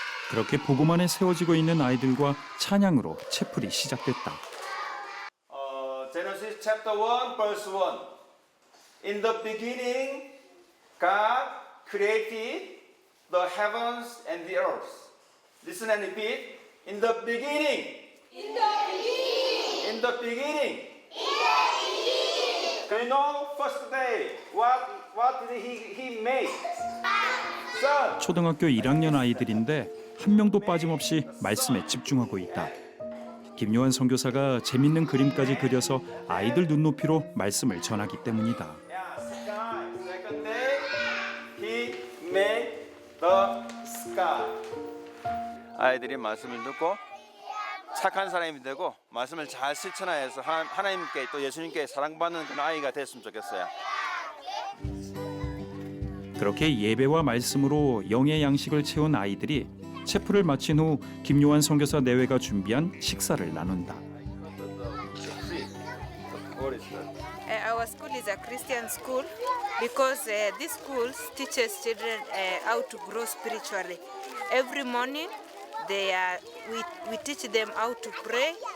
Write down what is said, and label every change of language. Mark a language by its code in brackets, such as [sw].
[ko] 그렇게 복음 안에 세워지고 있는 아이들과 찬양으로 채플이 시작됐다. [en] Genesis chapter 1 verse 1. In the beginning God created the heavens and the earth. Listen and repeat. In the beginning. In the beginning. In the beginning. In the beginning. Do you know first day what did he make? Sun. [ko] 초등학교 1학년 아이들인데 한 명도 빠짐없이 말씀에 집중하고 있다. 김요한 선교사가 재밌는 그림까지 그려서 아이들 눈높이로 말씀을 전하기 때문이다. [en] Second day he the sky. [ko] 아이들이 말씀을 듣고 착한 사람이 되고 말씀을 잘 실천해서 하나님께 또 예수님께 사랑받는 그런 아이가 됐으면 좋겠어요. 그렇게 예배와 말씀으로 영의 양식을 채운 아이들이 체프를 마친 후 김요한 선교사 내외가 준비한 식사를 나눈다. [en] Our school is a Christian school because this school teaches children how to grow spiritually. Every morning, we teach them how to pray.